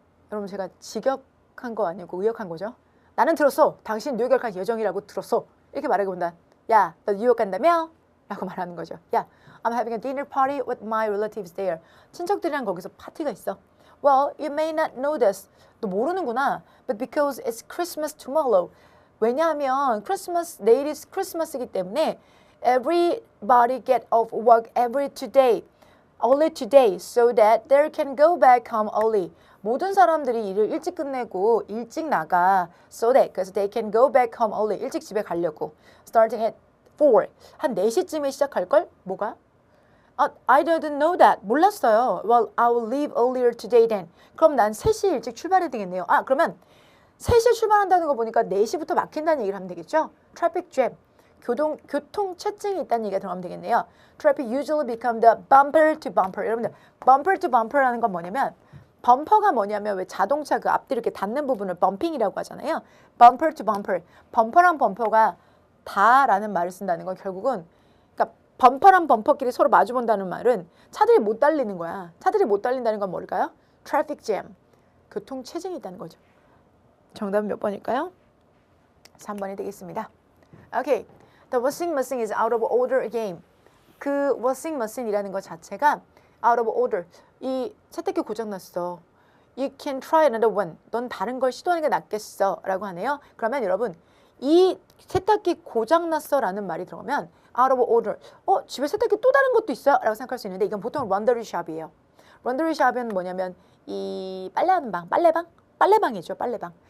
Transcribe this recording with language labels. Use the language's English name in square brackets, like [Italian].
[Korean] 여러분 제가 직역한 거 아니고 의역한 거죠. 나는 들었어. 당신 뉴욕에 갈 예정이라고 들었어. 이렇게 말해본다. 야, 너 뉴욕 간다며? 라고 말하는 거죠. [English] 야, I'm having a dinner party with my relatives there. [Korean] 친척들이랑 거기서 파티가 있어. [English] Well, you may not know this. [Korean] 너 모르는구나. [English] But because it's Christmas tomorrow. [Korean] 왜냐하면 내일이 크리스마스이기 때문에 [English] everybody get off work early today so that they can go back home early. [Korean] 모든 사람들이 일을 일찍 끝내고 일찍 나가 [English] so that [Korean] 그래서 [English] they can go back home early. [Korean] 일찍 집에 가려고. [English] Starting at 4. [Korean] 한 4시쯤에 시작할걸? 뭐가? [English] I didn't know that. [Korean] 몰랐어요. [English] Well, I will leave earlier today then. [Korean] 그럼 난 3시 일찍 출발해야 되겠네요. 그러면 3시에 출발한다는 거 보니까 4시부터 막힌다는 얘기를 하면 되겠죠? [English] Traffic jam. [Korean] 교통 체증이 있다는 얘기가 들어가면 되겠네요. [English] Traffic usually become the bumper to bumper. [Korean] 여러분들 bumper to bumper라는 건 뭐냐면 범퍼가 뭐냐면 왜 자동차 그 앞뒤 이렇게 닿는 부분을 범핑이라고 하잖아요. [English] bumper to bumper. [Korean] 범퍼랑 범퍼가 다라는 말을 쓴다는 건 결국은 그러니까 범퍼랑 범퍼끼리 서로 마주본다는 말은 차들이 못 달리는 거야. 차들이 못 달린다는 건 뭘까요? [English] Traffic jam. [Korean] 교통 체증이 있다는 거죠. 정답은 몇 번일까요? 3번이 되겠습니다. 오케이. [English] The washing machine is out of order again. [Korean] 그 washing machine이라는 것 자체가 [English] out of order. [Korean] 이 세탁기 고장났어. [English] You can try another one. [Korean] 넌 다른 걸 시도하는 게 낫겠어. 라고 하네요. 그러면 여러분 이 세탁기 고장났어 라는 말이 들어가면 out of order. 집에 세탁기 또 다른 것도 있어요? 라고 생각할 수 있는데 이건 보통 laundry shop이에요. laundry shop은 뭐냐면 이 빨래하는 방, 빨래방이죠. 빨래방.